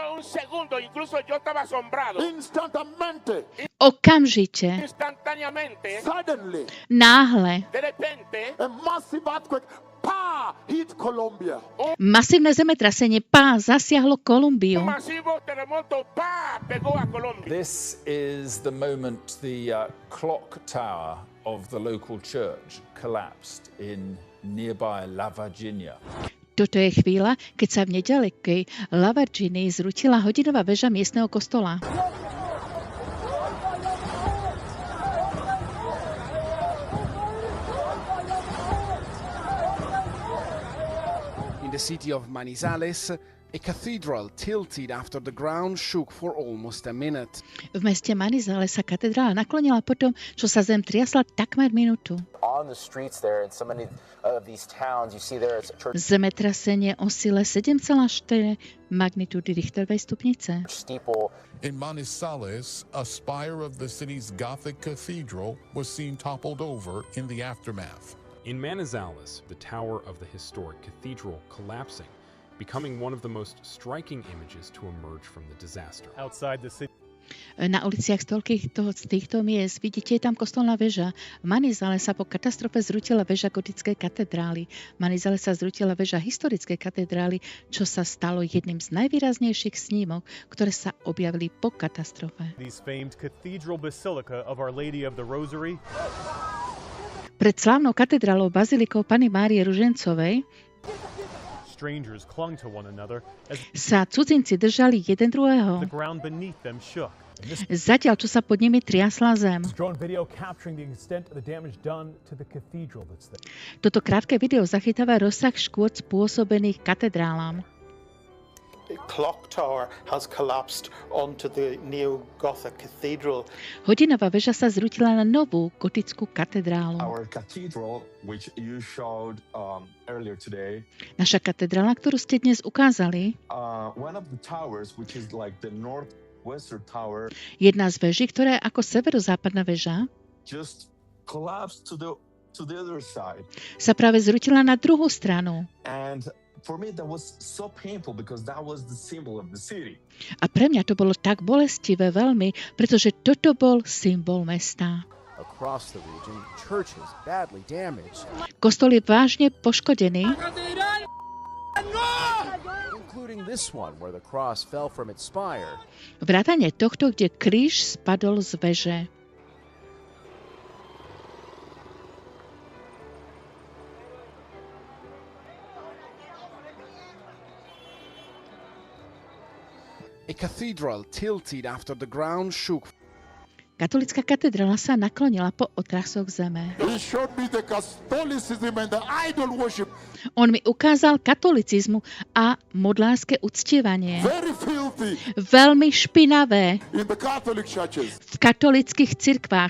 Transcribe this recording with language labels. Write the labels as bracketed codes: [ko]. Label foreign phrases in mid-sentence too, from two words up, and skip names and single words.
[sk] Okamžite, náhle, masívne zemetrasenie zasiahlo Kolumbiu. [en] This is the moment the clock tower of the local church collapsed in nearby La Virginia. [sk] Toto je chvíľa, keď sa v nedalekej La Virginii zrútila hodinová väža miestneho kostola. [en] In the city of Manizales, a cathedral tilted after the ground shook for almost a minute. [sk] V meste Manizales sa katedrála naklonila potom, čo sa zem triasla takmer minútu. [en] On the streets there in so many of these towns, you see there is a church [sk] Zemetrasenie o sile 7,4 magnitúdy Richterovej stupnice. [en] steeple. In Manizales, a spire of the city's Gothic cathedral was seen toppled over in the aftermath. In Manizales, the tower of the historic cathedral collapsing, becoming one of the most striking images to emerge from the disaster. Outside the city. [sk] Na uliciach z týchto miest vidíte, je tam kostolná väža. V Manizale sa po katastrofe zrútila väža gotickej katedrály. V Manizale sa zrútila väža historickej katedrály, čo sa stalo jedným z najvýraznejších snímok, ktoré sa objavili po katastrofe. [en] These famed cathedral basilica of Our Lady of the Rosary. [sk] Pred slávnou katedrálou bazilikou Panny Márie Ružencovej [en] Strangers clung to one another as [sk] sa cudzinci držali jeden druhého. [en] the ground beneath them shook. [sk] Zatiaľ, čo sa pod nimi triasla zem. [en] Drone video capturing the extent of the damage done to the cathedral that's there. [sk] Toto krátke video zachytáva rozsah škôd spôsobených katedrálám. [en] clock tower has collapsed onto the neo-Gothic cathedral. [sk] Hodinová väža sa zrútila na novú gotickú katedrálu. [en] Our cathedral, which you showed earlier today, [sk] Naša katedrála, ktorú ste dnes ukázali, [en] one of the towers, which is like the northwestern tower, [sk] jedna z veží, ktorá je ako severozápadná väža, [en] just collapsed to the other side. [sk] Sa práve zrútila na druhú stranu. [en] And for me that was so painful because that was the symbol of the city. [sk] A pre mňa to bolo tak bolestivé veľmi, pretože toto bol symbol mesta. [en] Across the region, churches badly damaged. [sk] Kostol je vážne poškodený. [en] Including this one where the cross fell from its spire. [sk] Vrátane tohto, kde kríž spadol z veže. [en] A cathedral tilted after the ground shook. [sk] Katolická katedrála sa naklonila po otrasoch zeme. On mi ukázal katolicizmu a modlárske uctievanie. Veľmi špinavé v katolických cirkvách.